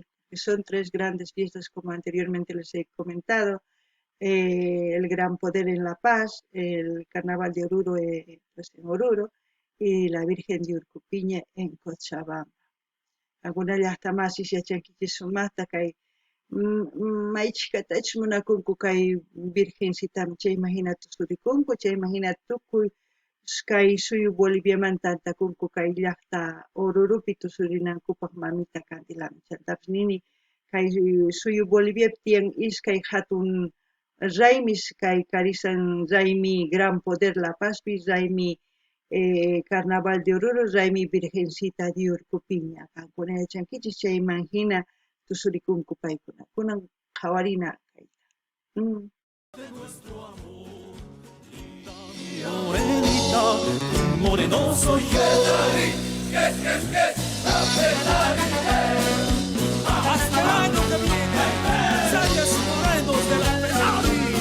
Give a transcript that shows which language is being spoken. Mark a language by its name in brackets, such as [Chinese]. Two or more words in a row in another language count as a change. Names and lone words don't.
[Spanish] Son 3 grandes fiestas, como anteriormente les he comentado, el Gran Poder en La Paz, el Carnaval de Oruro pues en Oruro, y la Virgen de Urcupiña en Cochabamba. Algunas ya hasta más, y se sumasta que hay [Quechua] maichikatach munakunku kay virgencita chay imagina tusurikunku chay imagina tukuy kay suyu Boliviamanta antakunku kay llaqta Orurupi tusurinankupaq mamita Candilami chaytapish nini kay suyu Bolivia tiyan iskay hatun raymis kay karisan raymi Gran Poder La Pazpi raymi Carnaval de Oruro raymi Virgencita de Urcupiña kankuna yachankichik chay imagina tusurikunku paykuna kunan qhawarina kayta. [Spanish] Morenita, moreno soy yo. Hasta el año que viene, sayas morenos de la Ferrari.